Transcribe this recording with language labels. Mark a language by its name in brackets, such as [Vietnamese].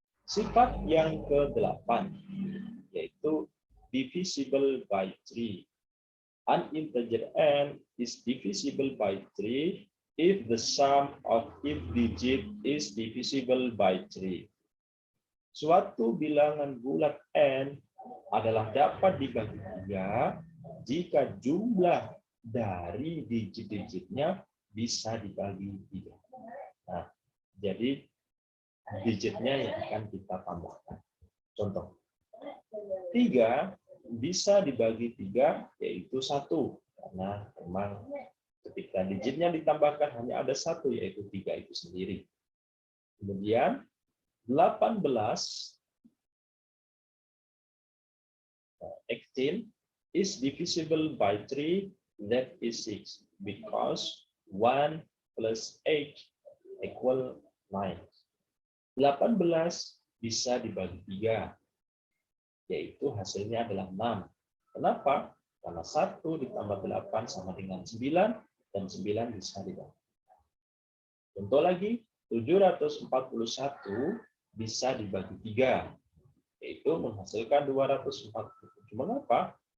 [Indonesian] Sifat yang ke-8 yaitu [English] divisible by 3. An integer n is divisible by 3 if the sum of its digit is divisible by 3. [Indonesian] Suatu bilangan bulat n adalah dapat dibagi 3 jika jumlah dari digit-digitnya bisa dibagi 3. Nah, jadi digitnya yang akan kita tambahkan. Contoh, 3 bisa dibagi 3 yaitu 1 karena memang ketika digitnya ditambahkan hanya ada 1 yaitu 3 itu sendiri. Kemudian [English] 18 is divisible by 3, that is 6 because 1 plus 8 equal 9. [Indonesian] 18 bisa dibagi 3 yaitu hasilnya adalah 6. Kenapa? Karena 1 ditambah 8 sama dengan 9, dan 9 bisa dibagi. Contoh lagi, 741 bisa dibagi 3, yaitu menghasilkan 247. Mengapa?